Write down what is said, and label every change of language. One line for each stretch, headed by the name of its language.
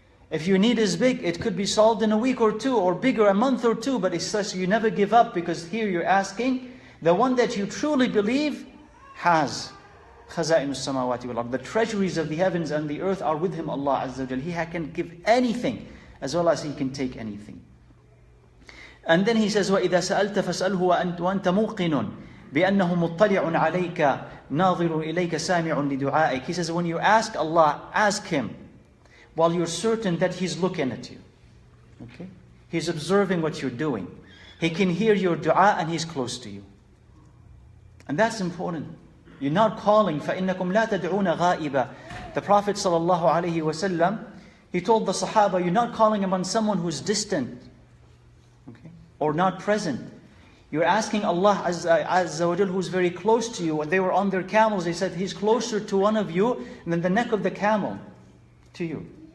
English: If your need is big, it could be solved in a week or two, or bigger, a month or two. But it says you never give up, because here you're asking the one that you truly believe has khaza'in as-samawati wal ard. The treasuries of the heavens and the earth are with him, Allah Azza wa Jal. He can give anything as well as he can take anything. And then he says,
Arabic: وَإِذَا سَأَلْتَ فَاسْأَلْهُ وَأَنْتَ مُوقِنٌ بِأَنَّهُ مُطَّلِعٌ عَلَيْكَ نَاظِرٌ إِلَيْكَ سَامِعٌ لِدُعَائِكَ.
English: He says, when you ask Allah, ask Him while you're certain that He's looking at you. Okay? He's observing what you're doing. He can hear your dua and He's close to you. And that's important. You're not calling,
Arabic: فَإِنَّكُمْ لَا تَدْعُونَ غَائِبًا.
English: The Prophet ﷺ, he told the Sahaba, you're not calling upon someone who's distant, okay, or not present. You're asking Allah Azza wa Jal, who's very close to you. When they were on their camels, they said, He's closer to one of you than the neck of the camel to you.